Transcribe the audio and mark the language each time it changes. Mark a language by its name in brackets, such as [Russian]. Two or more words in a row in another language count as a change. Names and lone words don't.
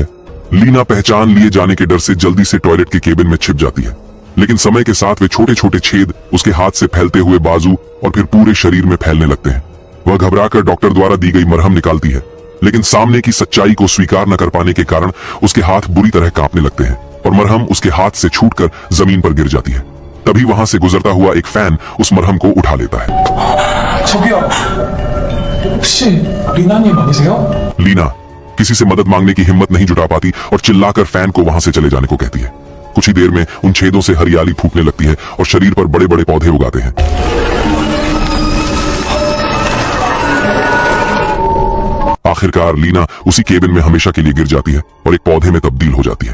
[Hindi] लीना पहचान लिए जाने के डर से जल्दी से टॉयलेट के केबिन में छिप जाती है, लेकिन समय के साथ वे छोटे छोटे छेद उसके हाथ से फैलते हुए बाजू और फिर पूरे शरीर में फैलने लगते हैं। वह घबराकर डॉक्टर द्वारा दी गई मरहम निकालती है, लेकिन सामने की सच्चाई को स्वीकार न कर पाने के कारण उसके हाथ बुरी तरह कांपने लगते हैं और मरहम उसके हाथ से छूटकर जमीन पर गिर जाती है। तभी वहां से गुजरता हुआ एक फैन उस मरहम को उठा लेता है। [Korean] 저기요. 혹시 리나님 아니세요? [Hindi] लीना किसी से मदद मांगने की हिम्मत नहीं जुटा पाती और चिल्लाकर फैन को वहां से चले जाने को कहती है। कुछ ही देर में उन छेदों से हरियाली फूटने लगती है और शरीर पर बड़े बड़े पौधे उगाते हैं। आखिरकार लीना उसी केबिन में हमेशा के लिए गिर जाती है और एक पौधे में तब्दील हो जाती है।